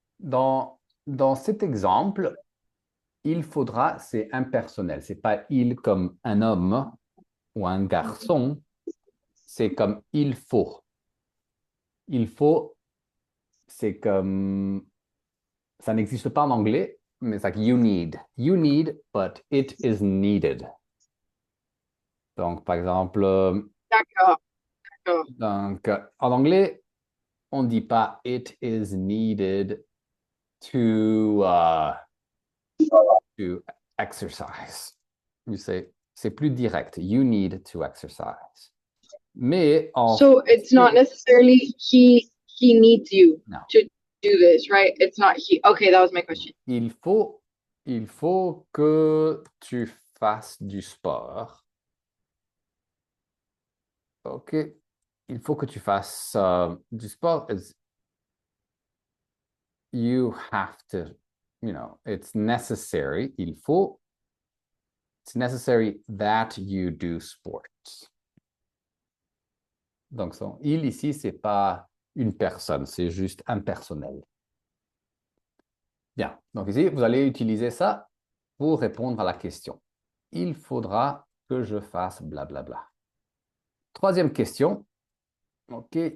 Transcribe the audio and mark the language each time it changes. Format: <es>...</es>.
<fr>dans cet exemple, il faudra, c'est impersonnel. C'est pas il comme un homme ou un garçon, c'est comme il faut. Il faut, c'est comme, ça n'existe pas en anglais, mais c'est</fr> <en>like you need. You need, but it is needed.</en> <fr>Donc, par exemple, d'accord. donc, en anglais, on ne dit pas</fr> <en>it is needed to exercise.</en> <fr>C'est plus direct.</fr> <en>You need to exercise.</en> <fr>Mais en</fr> <en>So it's not necessarily he needs you No. to do this, right? It's not he. Okay, that was my question.</en> <fr>il faut que tu fasses du sport. OK. Il faut que tu fasses du sport.</fr> <en>You have to, it's necessary.</en> <fr>Il faut.</fr> <en>It's necessary that you do sports.</en> <fr>Donc, il ici, c'est pas une personne, c'est juste impersonnel. Bien. Donc ici, vous allez utiliser ça pour répondre à la question. Il faudra que je fasse blablabla. Troisième question. OK.</fr>